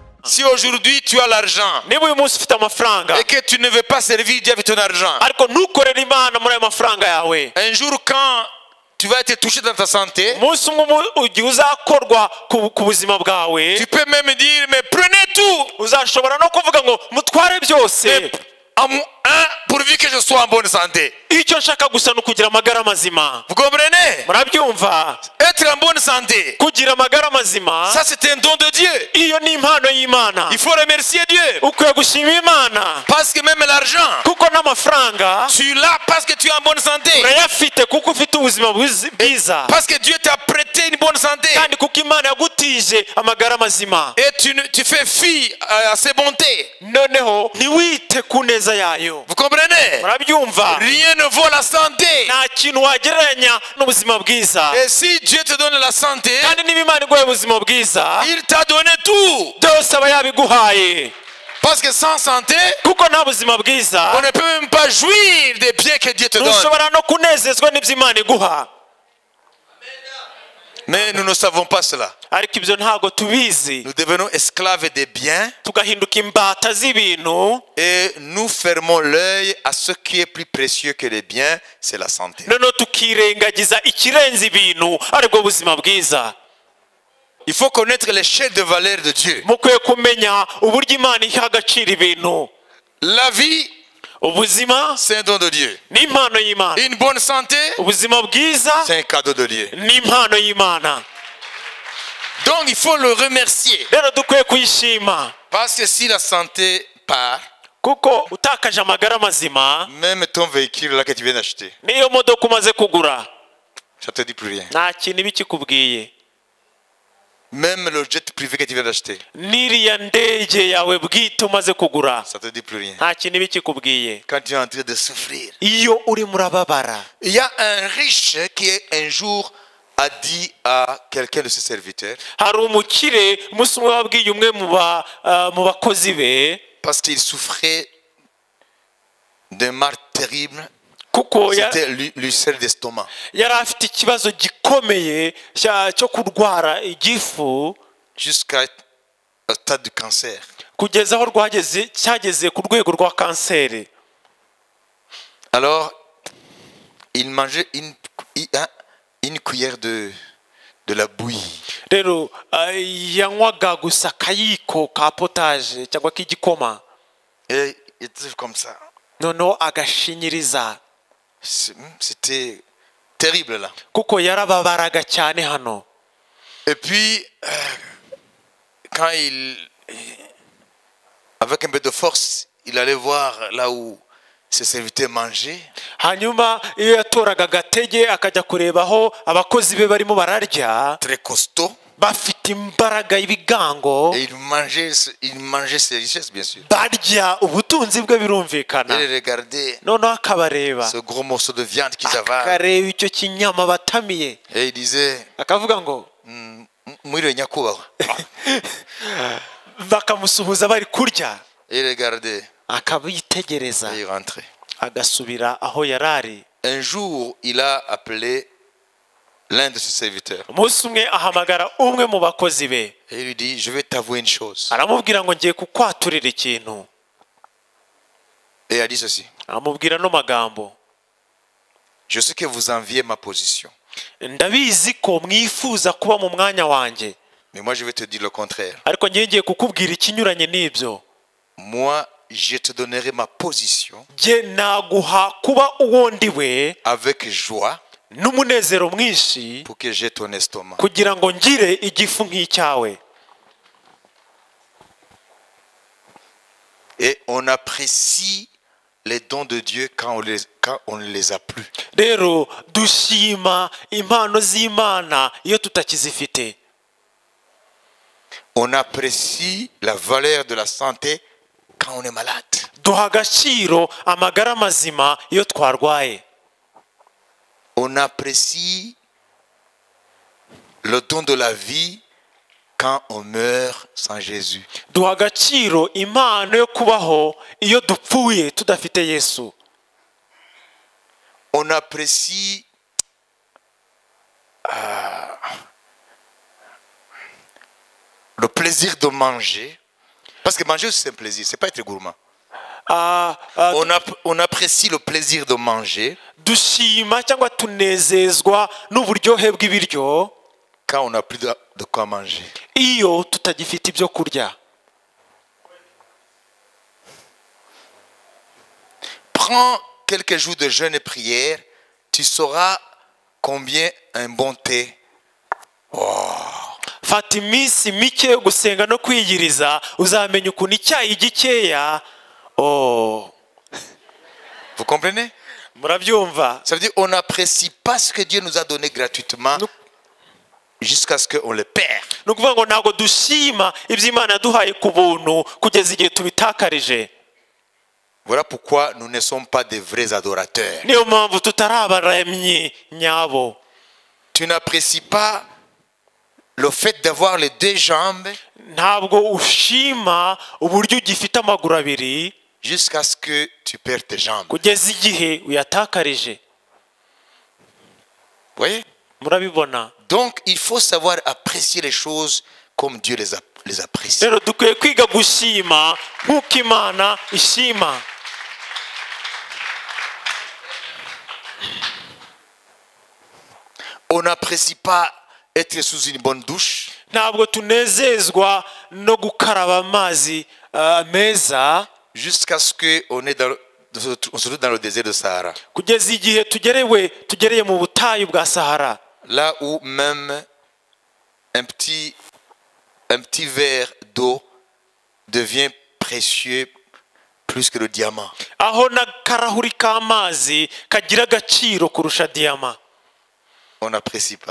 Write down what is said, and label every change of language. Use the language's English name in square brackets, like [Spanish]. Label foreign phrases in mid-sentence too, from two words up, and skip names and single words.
[French] Si aujourd'hui tu as l'argent [Kinyarwanda] niba uyu munsi ufite amafaranga [French] et que tu ne veux pas servir Dieu avec ton argent, [Kinyarwanda] ariko ntukorere imana muri ayo mafaranga yawe, [French] un jour quand tu vas être touché dans ta santé, [Kinyarwanda] umunsi umwe igihe uzakorwa ku buzima bwawe, [French] tu peux même dire mais prenez tout, [Kinyarwanda] uzashobora no kuvuga ngo mutware byose, [French] pourvu que je sois en bonne santé. [Kinyarwanda] icyo nshaka gusa ni ukugira amagara mazima. [French] Vous comprenez? [Kinyarwanda] Murabyumva? [French] Être en bonne santé, [Kinyarwanda] kugira amagara mazima, [French] ça c'est un don de Dieu. [Kinyarwanda] iyo ni impano y'Imana. [French] Il faut remercier Dieu. [Kinyarwanda] Ukwiye gushima Imana [French] Parce que même l'argent, [Kinyarwanda] kuko n'amafaranga [French] tu l'as parce que tu es en bonne santé. [Kinyarwanda] urayafite kuko ufite ubuzima bwiza, [French] Parce que Dieu t'a prêté une bonne santé. [Kinyarwanda] kandi kuko Imana yagutije amagara mazima. [French] Et tu fais fi à ses bontés. [Kinyarwanda] Noneho ntiwite ku neza yayo. [French] Vous comprenez? [Kinyarwanda] Murabyumva? [French] Rien ne vaut la santé. [Kinyarwanda] Nta kintu wagereranya n'ubuzima bwiza. [French] Et si Dieu te donne la santé, [Kinyarwanda] kandi niba Imana iguhaye ubuzima bwiza, [French] il t'a donné tout. [Kinyarwanda] byose aba yabiguhaye. [French] Parce que sans santé, [Kinyarwanda] kuko nta buzima bwiza, [French] on ne peut même pas jouir des biens que Dieu te donne. [Kinyarwanda] ntushobora no kunezezwa n'ibyo Imana iguha. [French] Mais nous ne savons pas cela. [Kinyarwanda] ariko ibyo ntabwo tubizi, [French] Nous devenons esclaves des biens [Kinyarwanda] tugahinduka imbata z'ibintu, [French] et nous fermons l'œil à ce qui est plus précieux que les biens, c'est la santé. [Kinyarwanda] noneho tukirengagiza ikirenze ibintu aribwo buzima bwiza. [French] Il faut connaître l'échelle de valeur de Dieu. [Kinyarwanda] mukwiye kumenya uburyo Imana iha agaciro ibintu. [French] La vie, [Kinyarwanda] ubuzima [French] c'est un don de Dieu. [Kinyarwanda] ni impano y'Imana, [French] Une bonne santé, [Kinyarwanda] ubuzima bwiza [French] c'est un cadeau de Dieu. [Kinyarwanda] ni impano y'Imana. [French] Donc il faut le remercier. [Kinyarwanda] rero dukwiye kuyishima, [French] Parce que si la santé part, [Kinyarwanda] kuko utakaje amagara mazima, [French] même ton véhicule là que tu viens d'acheter, [Kinyarwanda] niyo modoka umaze kugura [French] ça te dit plus rien. [Kinyarwanda] nta kintu iba ikikubwiye. [French] Même le jet privé que tu viens d'acheter, [Kinyarwanda] n'iriya ndege yawe bwite umaze kugura [French] ça te dit plus rien. [Kinyarwanda] nta kintu iba ikikubwiye. [French] Quand tu es en train de souffrir. [Kinyarwanda] iyo urimo urababara, [French] Il y a un riche qui un jour a dit à quelqu'un de ses serviteurs, [Kinyarwanda] hari umukire umunsi umwe wabwiye umwe mu bakozi be, [French] parce qu'il souffrait d'un mal terrible, [Kinyarwanda] kuko [French] c'était l'ulcère d'estomac. [Kinyarwanda] yari afite ikibazo gikomeye cyo kurwara igifu [French] Jusqu'à un stade de cancer. [Kinyarwanda] kugeza aho cyageze ku rwego rwa kanseri. [French] Alors, il mangeait une cuillère de la bouillie. [Kinyarwanda] rero yanywaga gusa akayiko ka potaje cyangwa k'igikoma, [French] Et il était comme ça. [Kinyarwanda] noneho agashinyiriza, [French] C'était terrible là. [Kinyarwanda] kuko yarababaraga cyane hano. [French] Et puis, quand avec un peu de force, il allait voir là où ses serviteurs mangeaient. [Kinyarwanda] hanyuma iyo yatoraga agatege akajya kureba aho abakozi be barimo bararya, [French] Très costaud. [Kinyarwanda] bafite imbaraga y'ibigango, [French] Et il mangeait ses richesses, bien sûr. [Kinyarwanda] barya ubutunzi bwe birumvikana. [French] Il regardait [Kinyarwanda] noneho akabareba, [French] ce gros morceau de viande qu'ils avaient. [Kinyarwanda] akareba icyo kinyama batamiye, [French] Et il disait, [Kinyarwanda] akavuga ngo Mwiriwe nyakubahwa. bakamusuhuza bari kurya, [French] Et il regardait. [Kinyarwanda] akabitegereza, [French] Et il rentrait. [Kinyarwanda] agasubira aho yari ari. [French] Un jour, il a appelé l'un de ses serviteurs. [Kinyarwanda] umunsi umwe ahamagara umwe mu bakozi be, [French] Et il lui dit, je vais t'avouer une chose. [Kinyarwanda] aramubwira ngo ngiye kukwaturira ikintu. [French] Et il a dit ceci. [Kinyarwanda] aramubwira no magambo, [French] Je sais que vous enviez ma position. [Kinyarwanda] ndabizi ko mwifuza kuba mu mwanya wanjye, [French] Mais moi, je vais te dire le contraire. [Kinyarwanda] ariko ngiye kukubwira ikinyuranye n'ibyo. [French] Moi, je te donnerai ma position [Kinyarwanda] jye naguha kuba uwo ndiwe [French] avec joie [Kinyarwanda] n'umunezero mwinshi, [French] pour que j'ai ton estomac. [Kinyarwanda] kugira ngo ngire igifu nk'icyawe. [French] Et on apprécie les dons de Dieu quand on ne les a plus. [Kinyarwanda] rero dushima impano z'Imana iyo tutakizifite. [French] On apprécie la valeur de la santé quand on est malade. [Kinyarwanda] duha agaciro amagara mazima iyo twarwaye. [French] On apprécie le don de la vie quand on meurt sans Jésus. [Kinyarwanda] duha agaciro impano yo kubaho iyo dupfuye tudafite Yesu. [French] On apprécie le plaisir de manger Parce que manger aussi c'est un plaisir, c'est pas être gourmand. Ah, ah, On apprécie le plaisir de manger [Kinyarwanda] dushima cyangwa tunezezwa n'uburyohe bw'ibiryo [French] quand on n'a plus de quoi manger. [Kinyarwanda] iyo tutagifite ibyo kurya. [French] Prends quelques jours de jeûne et prière, tu sauras combien un bon thé. [Kinyarwanda] Fata iminsi mike yo gusenga no kwiyiriza uzamenya ukuntu icyayi gikeya. Oh, [French] Vous comprenez? [Kinyarwanda] murabyumva? [French] Ça veut dire qu'on n'apprécie pas ce que Dieu nous a donné gratuitement jusqu'à ce qu'on le perd. [Kinyarwanda] Ni ukuvuga ngo ntabwo dushima ibyo Imana yaduhaye ku buntu kugeza igihe tubitakarije. [French] Voilà pourquoi nous ne sommes pas des vrais adorateurs. [Kinyarwanda] Niyo mpamvu tutari abaremyi nyabo. [French] Tu n'apprécies pas le fait d'avoir les deux jambes [Kinyarwanda] Ntabwo ushima uburyo ugifite amaguru abiri [French] jusqu'à ce que tu perds tes jambes. [Kinyarwanda] kugeza igihe uyatakarije. [French] Vous voyez? [Kinyarwanda] Murabibona? [French] Donc il faut savoir apprécier les choses comme Dieu les apprécie. [Kinyarwanda] Rero dukwiye kwiga gushima nk'uko Imana ishima. [French] On n'apprécie pas être sous une bonne douche. [Kinyarwanda] Ntabwo tunezezwa no gukaraba amazi meza [French] Jusqu'à ce qu'on on se trouve dans le désert de Sahara. [Kinyarwanda] kugeza igihe tugereye mu butayu bwa Sahara. [French] Là où même un petit verre d'eau devient précieux plus que le diamant. [Kinyarwanda] Aho n'akarahuri k'amazi kagira agaciro kurusha diyama. [French] On n'apprécie pas.